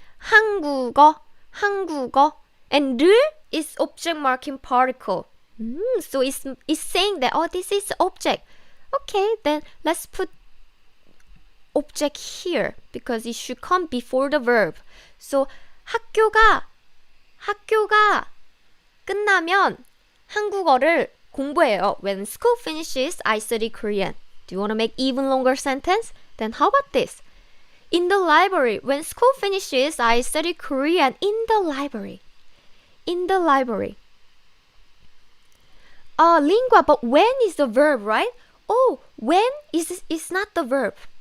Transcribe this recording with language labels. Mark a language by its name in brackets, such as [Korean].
[English] And 를 is object marking particle. So it's saying that, oh, this is object. Okay, then let's put object here because it should come before the verb. [Korean] So 학교가 끝나면 한국어를 공부해요. [English] When school finishes, I study Korean. Do you want to make even longer sentence? Then how about this? In the library. When school finishes, I study Korean in the library. in the library. Lingua, but when is the verb, right? Oh, when is not the verb.